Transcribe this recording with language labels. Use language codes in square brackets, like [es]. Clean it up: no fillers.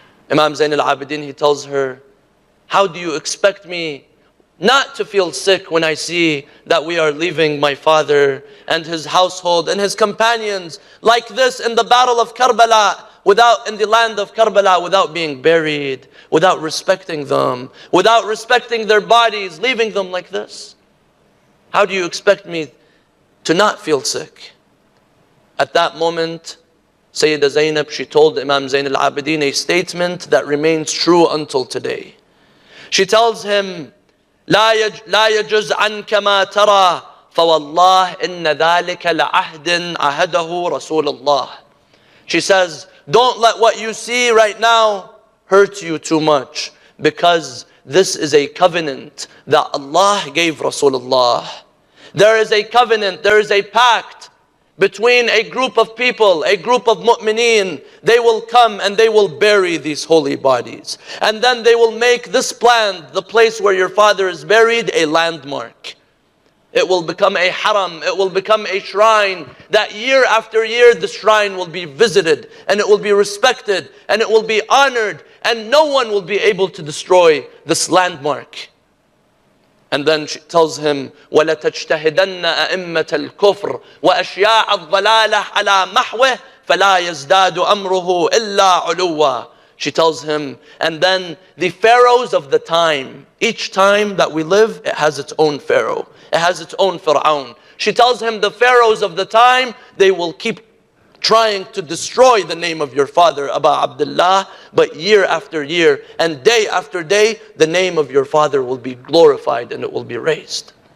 [en] Imam Zayn al-Abidin, he tells her, how do you expect me not to feel sick when I see that we are leaving my father and his household and his companions like this in the battle of Karbala, in the land of Karbala, without being buried, without respecting them, without respecting their bodies, leaving them like this? How do you expect me to not feel sick? At that moment, Sayyidah Zainab, she told Imam Zayn al-Abidin a statement that remains true until today. She tells him, [ar] لا يجز عنك ما ترى فوالله إن ذلك لعهد عهده رسول الله. [en] She says, don't let what you see right now hurt you too much, because this is a covenant that Allah gave Rasulullah. There is a covenant, there is a pact between a group of people, a group of mu'mineen. They will come and they will bury these holy bodies. And then they will make this land, the place where your father is buried, a landmark. It will become a haram, it will become a shrine that year after year the shrine will be visited and it will be respected and it will be honored, and no one will be able to destroy this landmark. And then she tells him, [ar] وَلَتَجْتَهِدَنَّ أَئِمَّةَ الْكُفْرِ وَأَشْيَاعَ الضَّلَالَةِ عَلَى مَحْوِهِ فَلَا يَزْدَادُ أَمْرُهُ إِلَّا عُلُوًّا. [en] She tells him, and then the pharaohs of the time, each time that we live, it has its own pharaoh. It has its own Fir'aun. She tells him the pharaohs of the time, they will keep trying to destroy the name of your father, Abdillah, but year after year and day after day, the name of your father will be glorified and it will be raised.